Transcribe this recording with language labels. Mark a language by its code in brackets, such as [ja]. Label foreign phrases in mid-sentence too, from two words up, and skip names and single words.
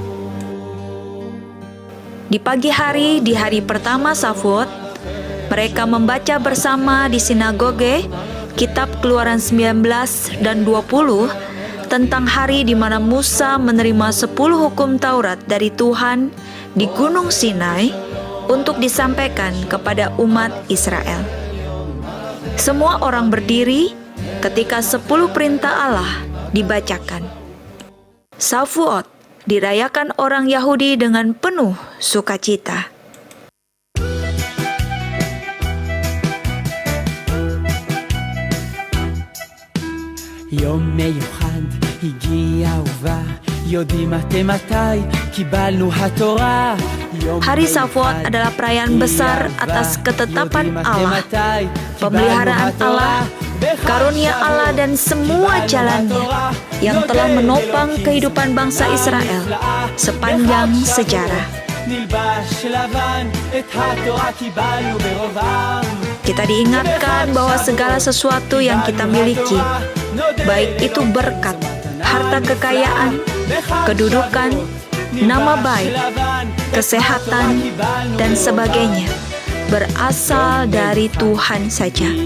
[id] Di pagi hari, di hari pertama Shavuot, mereka membaca bersama di sinagoge kitab Keluaran 19 dan 20 tentang hari di mana Musa menerima 10 hukum Taurat dari Tuhan di Gunung Sinai untuk disampaikan kepada umat Israel. Semua orang berdiri ketika 10 perintah Allah dibacakan. Shavuot dirayakan orang Yahudi dengan penuh sukacita. [he] יום מיוחד הגיע ובא, יודעים אתם מתי קיבלנו התורה. [id] Hari Shavuot adalah perayaan besar atas ketetapan Allah, pemeliharaan Allah, karunia Allah dan semua jalannya yang telah menopang kehidupan bangsa Israel sepanjang sejarah. Kita diingatkan bahwa segala sesuatu yang kita miliki, baik itu berkat, harta kekayaan, kedudukan, nama baik, kesehatan, dan sebagainya, berasal dari Tuhan saja.